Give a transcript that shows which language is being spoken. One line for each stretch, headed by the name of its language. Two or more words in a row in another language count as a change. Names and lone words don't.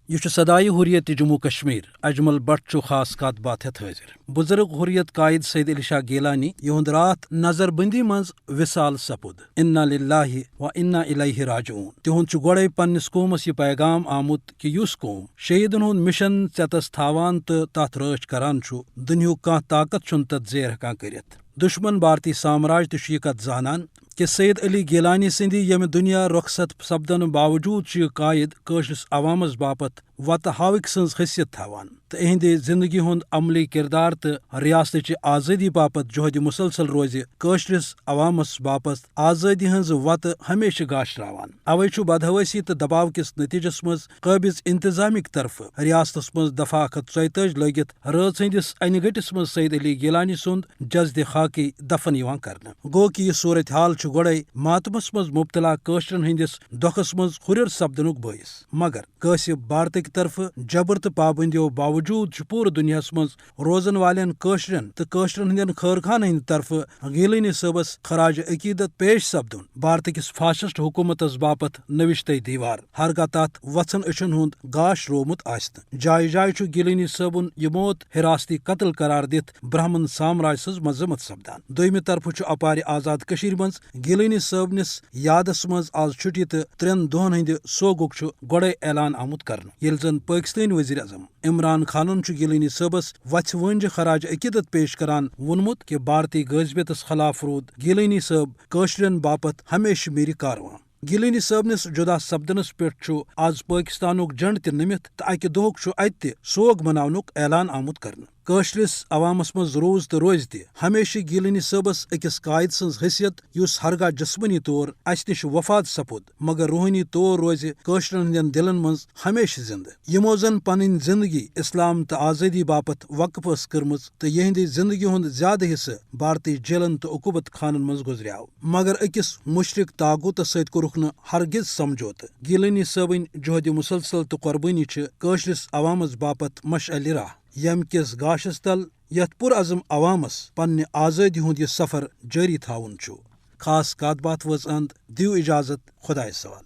Kashmiri: یہ صدائے حریت جموں کشمیر اجمل بٹ خاص کات بات ہتھ حاضر بزرگ حریت قائد سید علی شاہ گیلانی یہند رات نظر بندی مز وصال سپد
Arabic: انا للہ و انا الیہ راجعون
Kashmiri: تہند گوڑے پنس قومس یہ پیغام آمت کہ اس قوم شہیدن ہند مشن ژتس تھاوان تو تات رٲچھ کران دنیا کانٛہہ طاقت چھُنہٕ تتھ زیر ہیکان کٔرِتھ دشمن بھارتی سامراج تہ یہ کت زانان کہ سید علی گیلانی سندی یم دنیا رخصت سپدن باوجود یہ قائد قشرس عوامس باپت وتہ ہاوک سنز حیثیت تھاوان تو اہند زندگی ہند عملی کردار تو ریاست آزادی باپت جہد مسلسل روز قشرس عوامس باپت آزادی ہنز وتہ ہمیشہ گاشراوان اوے بدحواسی تو دباؤ کس نتیجس مز قابض انتظامک طرف ریاستس مز دفعہ 134 لگت رٲژ ہندس انہ گٹس مز سید علی گیلانی سند جزد خاکی دفن یوان کرنا گو کہ یہ صورتحال گوڑے ماتمس مز مبتلا قشرن ہندس دکھس مز ہرر سپدنک باعث مگر قاصب بھارتک طرف جبر تو پابندیوں باوجود پور دنیا مز روزن والن قشرن تو قشرن ہندین خیرخان ہند طرف گیلانی صبس خراج عقیدت پیش سپدن بھارت کس فاشسٹ حکومتس باپت نوشتے دیوار ہرگاہ تات وژھن اچھن ہند گاش رومت آسن جائے جائے گیلانی صبن یہ موت حراستی قتل قرار دت برہمن سامراج سز مذمت سپدان دویمہ طرف اپار آزاد کشیر مز گیلانی صبنس یادس مز آز چھٹی تو 3 دہن ہند سوگک گوڑے اعلان آمت کرن یل زن پاکستانی وزیر اعظم عمران خانن گیلانی صبس وتھ ونج خراج عقیدت پیش کران وونمت کہ بھارتی غازبیتس خلاف رود گیلانی صب قشرن باپت ہمیشہ میری کارواں گیلانی صبنس جدا سپدنس پہ آز پاکستانک جنڈ تہ نمت تو اکہ دہک اتہ سوگ مناونک اعلان آمت کرن قشرس عوامس مز روز تو روز تہ ہمیشہ گیلانی صبس اکس قائد سنز حیثیت اس ہرگاہ جسمانی طور اس نش وفات سپود مگر روحانی طور روز قشرن ہندین دلن مز ہمیشہ زندہ یمو زن پنن زندگی اسلام تو آزادی باپت وقف اس کرمز تو یہند زندگی ہند زیادہ حصہ بھارتی جیلن تو عقوبت خانن مز گزریاو مگر اکس مشرق طاقت ست کورک ہرگز سمجھوت گیلانی صبن جہد مسلسل تو قربانی قشرس عوامس باپت مشعل راہ یم کس گاشس تل یت پرعزم عوامس پنہ آزادی ہند یہ سفر جاری تھاون خاص کات بات وز اند دیو اجازت خدائے سوال